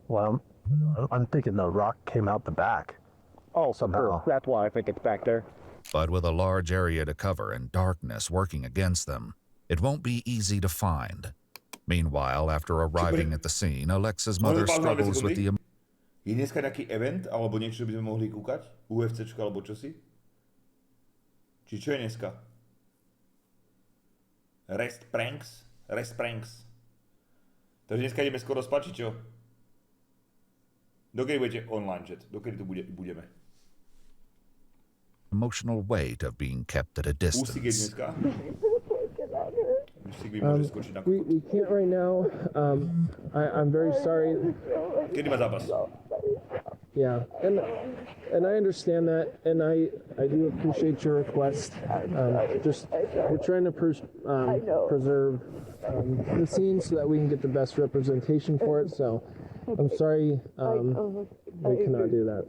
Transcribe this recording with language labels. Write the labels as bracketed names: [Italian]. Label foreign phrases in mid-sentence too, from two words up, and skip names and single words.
[English] Well, I'm thinking the rock came out the back. Oh, somehow. Sure. That's why I think it's back there. But with a large area to cover and darkness working against them, it won't be easy to find. Meanwhile, after arriving at the scene, Alexa's mother struggles with the... [Slovak] Je dneska nejaký event, alebo niečo by sme mohli kúkať? UFCčko, alebo čosi? Či čo je dneska? Restt pranks? Takže dneska ideme skoro spať, či čo? Dokedy budete online, chat? Dokedy tu budeme? [English] Emotional weight of being kept at a distance. [Slovak] Úsik je dneska? [English] We can't right now. I'm very sorry. [Slovak] Kedy má zápas? [English] Yeah, and I understand that, and I do appreciate your request. Just we're trying to preserve the scene so that we can get the best representation for it. So I'm sorry we cannot do that.